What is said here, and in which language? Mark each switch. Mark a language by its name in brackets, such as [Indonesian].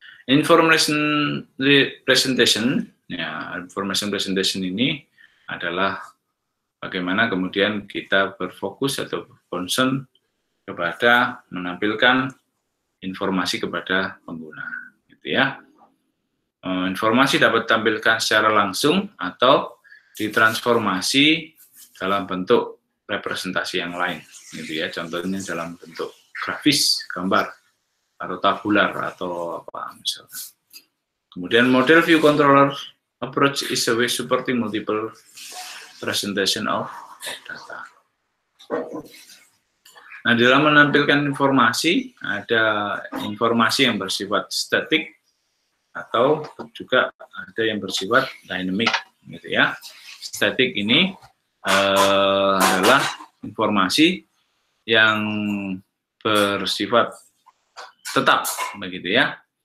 [Indonesian] Information presentation, ya, information presentation ini adalah bagaimana kemudian kita berfokus atau concern kepada menampilkan informasi kepada pengguna, gitu ya. Informasi dapat ditampilkan secara langsung atau ditransformasi dalam bentuk representasi yang lain, gitu ya. Contohnya dalam bentuk grafis, gambar, atau tabular, atau apa misalnya. Kemudian [English] model view controller approach is a way supporting multiple presentation of data. [Indonesian] Nah, dalam menampilkan informasi, ada informasi yang bersifat statik atau juga ada yang bersifat dynamic, gitu ya. Statik ini adalah informasi yang bersifat tetap, begitu ya.